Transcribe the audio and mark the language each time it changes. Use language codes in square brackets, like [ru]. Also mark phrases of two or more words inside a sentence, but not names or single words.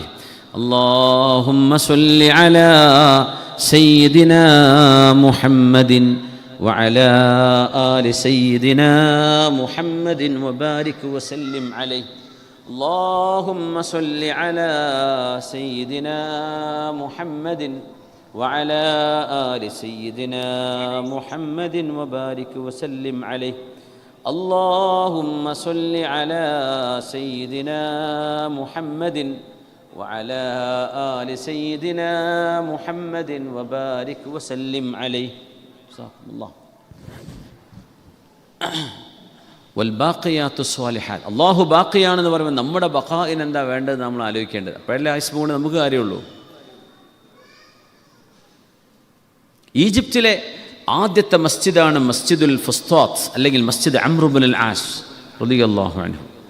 [ar] اللهم صل على سيدنا محمد وعلى آل سيدنا محمد وبارك وسلم عليه. اللهم صل على سيدنا محمد وعلى آل سيدنا محمد وبارك وسلم عليه. اللهم صل على سيدنا محمد وعلى آل سيدنا محمد وبارك وسلم عليه. جزاكم الله. والباقيات الصالحات. [ml] അള്ളാഹു ബാക്കിയാണെന്ന് പറയുമ്പോൾ നമ്മുടെ ബഖാഇന് എന്താ വേണ്ടത് നമ്മൾ ആലോചിക്കേണ്ടത്. അപ്പോഴല്ലേ ആയുസ് കൊണ്ട് നമുക്ക് കാര്യമുള്ളൂ. ഈജിപ്തിലെ ആദ്യത്തെ മസ്ജിദാണ് മസ്ജിദുൽ ഫുസ്താത്ത് അല്ലെങ്കിൽ മസ്ജിദ് അംർ ഇബ്നുൽ ആസ് [ar] رضي الله عنه.